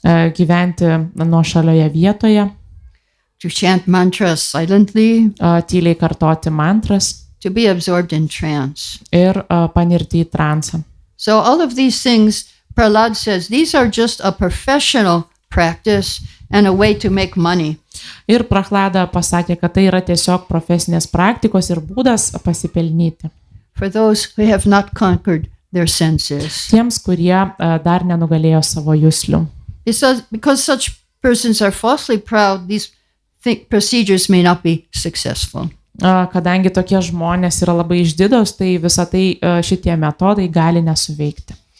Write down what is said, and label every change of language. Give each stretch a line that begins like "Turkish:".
Lithuanian: Gyventi nuošalioje vietoje.
English: To chant mantras silently.
Lithuanian: Tyliai kartoti mantras.
English: To be absorbed in trance.
Lithuanian: Ir panirti į transą.
English: So all of these things, Prahlad says, these are just a professional practice and a way to make money.
Lithuanian: Ir Prahlada pasakė, kad tai yra tiesiog profesinės praktikos ir būdas pasipelnyti.
English: For those who have not conquered their senses.
Lithuanian: Tiems, kurie dar nenugalėjo savo juslių.
English: Because such persons are falsely proud, these procedures may not be successful.
Lithuanian: Kadangi tokie žmonės yra labai išdidos, tai visą tai šitie metodai gali nesuveikti.